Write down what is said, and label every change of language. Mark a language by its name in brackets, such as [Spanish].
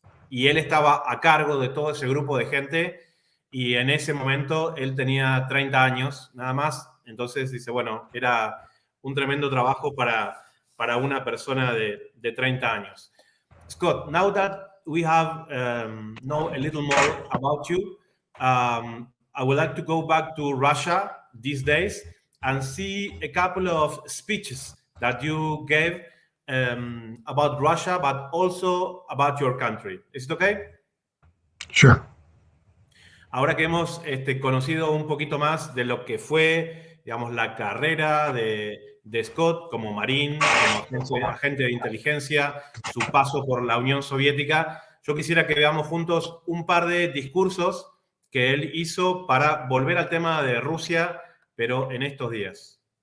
[Spanish] Y él estaba a cargo de todo ese grupo de gente, y en ese momento él tenía 30 años nada más. Entonces dice, bueno, era un tremendo trabajo para una persona de 30 años. [English] Scott, now that we have know a little more about you, I would like to go back to Russia these days and see a couple of speeches that you gave about Russia, but also about your country. Is it okay? Sure. [Spanish] Ahora que hemos conocido un poquito más de lo que fue, digamos, la carrera de Scott como marín, como agente de inteligencia, su paso por la Unión Soviética, yo quisiera que veamos juntos un par de discursos que él hizo para volver al tema de Rusia, pero en estos días.